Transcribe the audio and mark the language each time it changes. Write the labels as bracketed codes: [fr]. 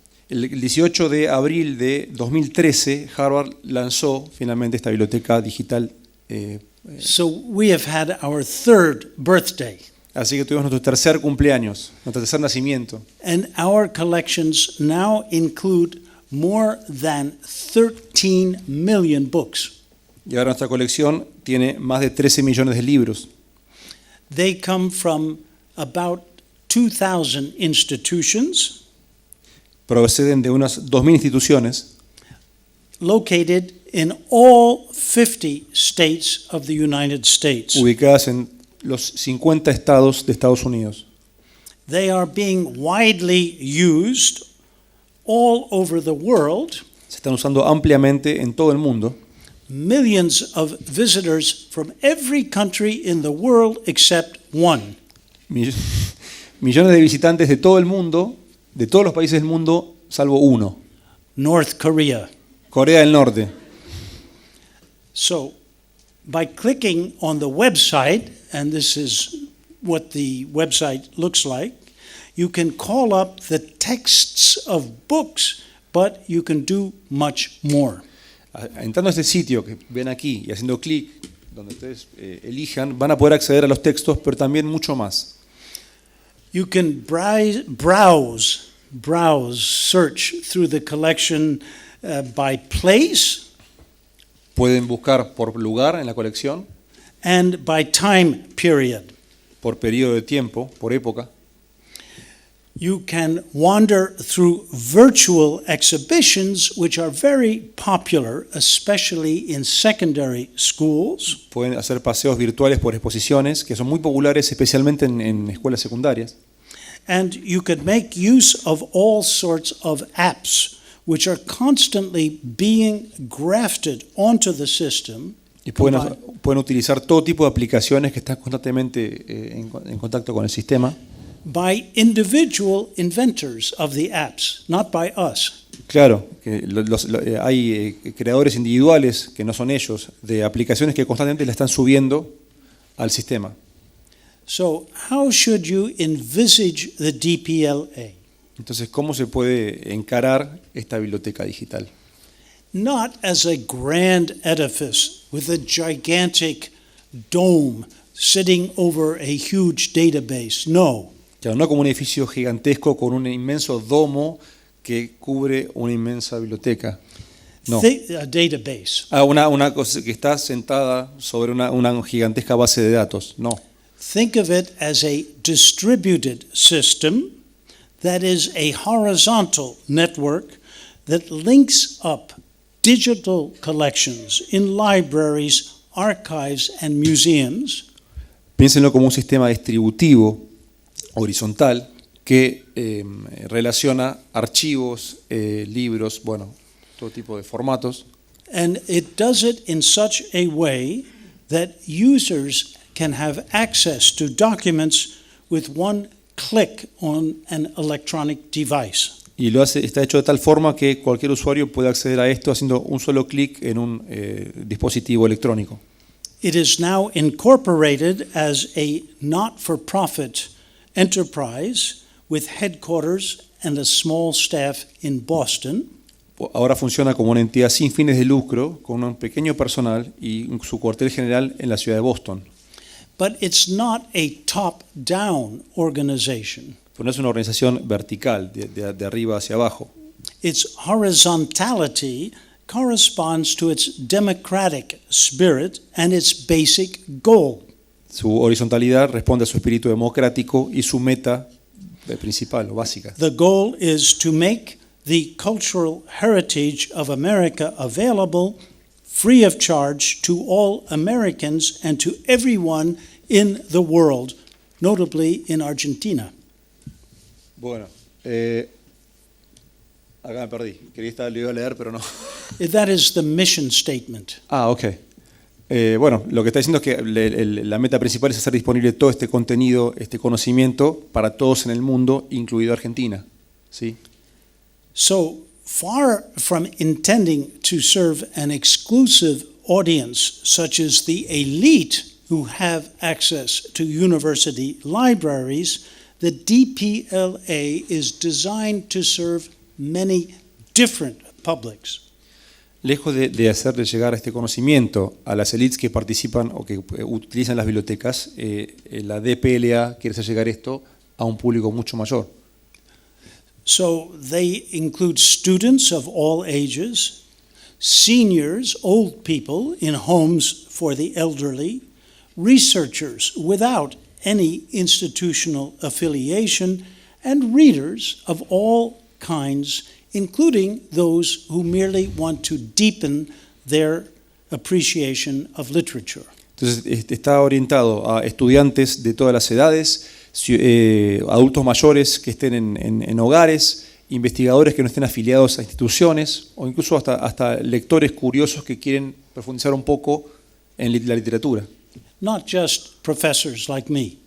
[es] El 18 de abril de 2013, Harvard lanzó finalmente esta biblioteca digital. [en] So we have had our third birthday. [es] Así que tuvimos nuestro tercer cumpleaños, nuestro tercer nacimiento. [en] And our collections now include more than 13 million books. [es] Y ahora nuestra colección tiene más de 13 millones de libros. [en] They come from about 2,000 institutions. [es] Proceden de unas 2.000 instituciones [en] located in all 50 states of the United States. [es] Ubicadas en los 50 estados de Estados Unidos. [en] They are being widely used all over the world. [es] Se están usando ampliamente en todo el mundo. [en] Millions of visitors from every country in the world except one. [es] Millones de visitantes de todo el mundo, de todos los países del mundo, salvo uno. [en] North Korea. [es] Corea del Norte. [en] So, by clicking on the website, and this is what the website looks like, you can call up the texts of books, but you can do much more. [es] Entrando a este sitio que ven aquí y haciendo clic donde ustedes elijan, van a poder acceder a los textos, pero también mucho más. [en] You can browse, search through the collection by place. [es] Pueden buscar por lugar en la colección. [en] And by time period. [es] Por periodo de tiempo, por época. [en] You can wander through virtual exhibitions, which are very popular, especially in secondary schools. [es] Pueden hacer paseos virtuales por exposiciones, que son muy populares, especialmente en escuelas secundarias. [en] And you could make use of all sorts of apps, which are constantly being grafted onto the system. [es] Y pueden utilizar todo tipo de aplicaciones que están constantemente en contacto con el sistema. [en] By individual inventors of the apps, not by us. [es] Claro, que hay creadores individuales que no son ellos, de aplicaciones que constantemente le están subiendo al sistema. [en] So, how should you envisage the DPLA? [es] Entonces, ¿cómo se puede encarar esta biblioteca digital? [en] Not as a grand edifice with a gigantic dome sitting over a huge database. [es] No. Claro, no como un edificio gigantesco con un inmenso domo que cubre una inmensa biblioteca. No. [en] A database. [es] Una cosa que está sentada sobre una gigantesca base de datos. No. [en] Think of it as a distributed system that is a horizontal network that links up digital collections in libraries, archives, and museums. [es] Piénsenlo como un sistema distributivo horizontal que relaciona archivos, libros, bueno, todo tipo de formatos. [en] And it does it in such a way that users can have access to documents with one click on an electronic device. [es] Y está hecho de tal forma que cualquier usuario puede acceder a esto haciendo un solo clic en un dispositivo electrónico. [en] It is now incorporated as a not-for-profit enterprise with headquarters and a small staff in Boston. [es] Ahora funciona como una entidad sin fines de lucro, con un pequeño personal y su cuartel general en la ciudad de Boston. [en] But it's not a top-down organization. [es] Pero no es una organización vertical, de arriba hacia abajo. [en] Its horizontality corresponds to its democratic spirit and its basic goal. [es] Su horizontalidad responde a su espíritu democrático y su meta principal o básica. [en] The goal is to make the cultural heritage of America available free of charge to all Americans and to everyone in the world, notably in Argentina. [es] Bueno, acá me perdí. Lo iba a leer, pero no. [en] That is the mission statement. Ok. [es] Bueno, lo que está diciendo es que la meta principal es hacer disponible todo este contenido, este conocimiento para todos en el mundo, incluido Argentina. ¿Sí? [en] So far from intending to serve an exclusive audience such as the elite who have access to university libraries, the DPLA is designed to serve many different publics. [es] Lejos de hacerle llegar este conocimiento a las élites que participan o que utilizan las bibliotecas, la DPLA quiere hacer llegar esto a un público mucho mayor. [en] So they include students of all ages, seniors, old people in homes for the elderly, researchers without any institutional affiliation, and readers of all kinds, including those who merely want to deepen their appreciation of literature. [es] Entonces está orientado a estudiantes de todas las edades, adultos mayores que estén en hogares, investigadores que no estén afiliados a instituciones o incluso hasta lectores curiosos que quieren profundizar un poco en la literatura. [en] Not just professors like me.